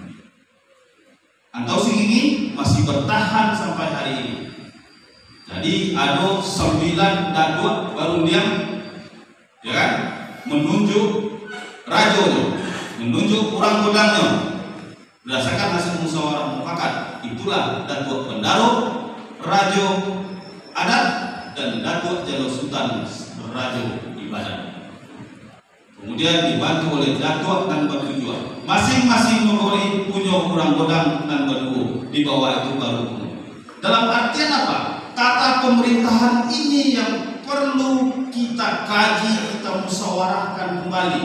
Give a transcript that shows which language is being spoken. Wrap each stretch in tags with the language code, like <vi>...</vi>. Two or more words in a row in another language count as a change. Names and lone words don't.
<id>Antau Singingi masih bertahan sampai hari ini. Jadi ada 9 datuk baru diam, ya kan? Menunjuk rajonya, menunjuk orang godangnya berdasarkan hasil musyawarah mufakat. Itulah Datuk Bendaro, Rajo Adat, dan Datuk Jalo Sultan Rajo Ibadat. Kemudian dibantu oleh Datuk dan Batujuan. Masing-masing mempunyai punya orang godang dan Baduo. Di bawah itu baru. Dalam artian apa? Tata pemerintahan ini yang perlu kita kaji, kita musyawarahkan kembali.</id>